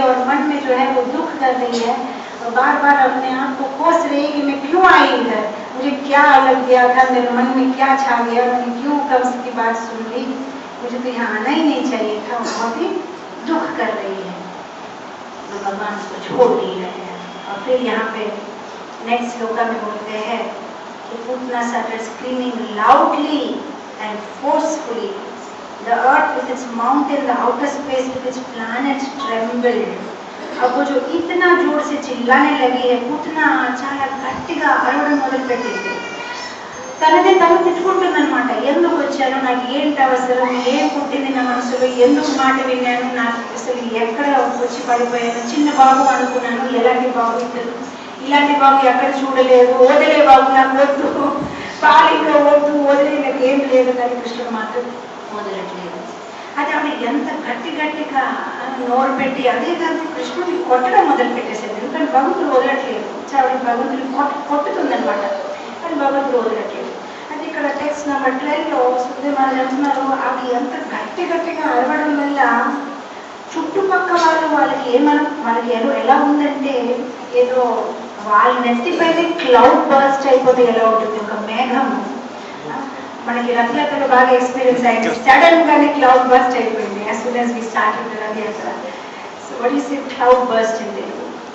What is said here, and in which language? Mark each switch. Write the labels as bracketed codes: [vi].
[hi] और मन में जो है वो दुख कर रही है और बार बार अपने आप को कोस रही है कि मैं क्यों आई इधर, मुझे क्या लग गया था, मेरे मन में क्या छा गया, मैंने क्यों कंस की बात सुन ली, मुझे तो यहाँ आना ही नहीं चाहिए था. बहुत ही दुख कर रही है, तो भगवान उसको छोड़ दिए हैं. और फिर यहाँ पे नेक्स्ट श्लोका में बोलते हैं कि Putana [en] started screaming loudly and forcefully. The earth with its mountain, the outer space with its planets trembled. [hi] अब वो जो इतना जोर से चिल्लाने लगी है, पूतना [te] చాలా గట్టిగా అరవడం మొదలుపెట్టింది. తనదే తను తిట్టుకుంటుందన్నమాట, ఎందుకు వచ్చాను, నాకు ఏంటి అవసరం, ఏం పుట్టింది నా మనసులో, ఎందుకు మాట విన్నాను, నాకు అసలు ఎక్కడ వచ్చి పడిపోయాను, చిన్న బాబు అనుకున్నాను, ఎలాంటి బాబు ఇద్దరు, ఇలాంటి బాబు ఎక్కడ చూడలేదు, వదిలే బాబు నాకు వద్దు, పాలిలో వద్దు, వదిలే నాకు ఏం లేదు. కానీ కృష్ణుడు మాత్రం వదలట్లేదు. అది ఆవిడ ఎంత గట్టిగా నోరు పెట్టి, అదే కాదు కృష్ణుడిని కొట్టడం మొదలు పెట్టేసేది, ఎందుకంటే భగవంతుడు వదలట్లేదు. ఆవిడ భగవంతుడిని కొట్టుతుందనమాట, కానీ భగవంతుడు వదలట్లేదు. అది ఇక్కడ టెక్స్ట్ నెంబర్ 12లో సుఖదేవాలు అంటున్నారు, ఆవిడ ఎంత గట్టిగా అరవడం వల్ల చుట్టుపక్క వాళ్ళకి ఎలా ఉందంటే, ఏదో వాళ్ళ నెత్తిపైనే క్లౌడ్ బర్స్ట్ అయిపోతే ఎలా ఉంటుంది, ఒక మేఘం. మనకి రథయాత్రలో బాగా ఎక్స్పీరియన్స్ అయింది, సడన్ గానే క్లౌడ్ బర్స్ట్ అయిపోయింది [en] as soon as we started the [te] Rath Yatra. [en] So what is it, cloud burst in Telugu?